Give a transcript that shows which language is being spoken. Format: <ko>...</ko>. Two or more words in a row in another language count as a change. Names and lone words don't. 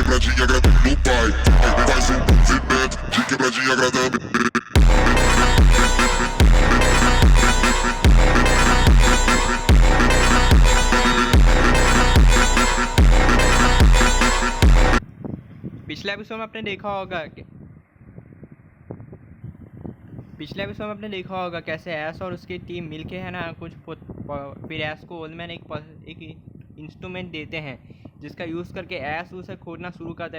<pt>quebradinha agradando no pai. Faz um movimento de quebradinha agradando.</pt> <hi>पिछले एपिसोड में आपने देखा होगा कि कैसे ऐश और उसकी टीम मिलके है ना फिर ऐश को ओल्डमैन एक इंस्ट्रूमेंट देते हैं जिसका यूज़ करके ऐश उसे खोदना शुरू करता है।</hi>